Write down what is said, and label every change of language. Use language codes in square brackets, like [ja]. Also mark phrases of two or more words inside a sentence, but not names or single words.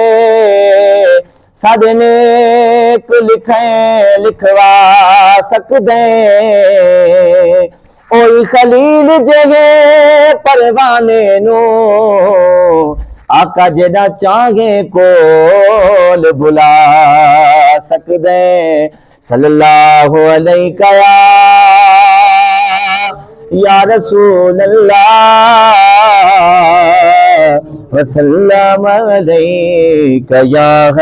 [pa] ساڈے نیک لکھوا سکدے اوئی خلیل جہے پروانے نوں آقا جیہڑا چاہے کول بلا سکدے [ar] صلى الله عليك يا رسول الله وسلم عليك يا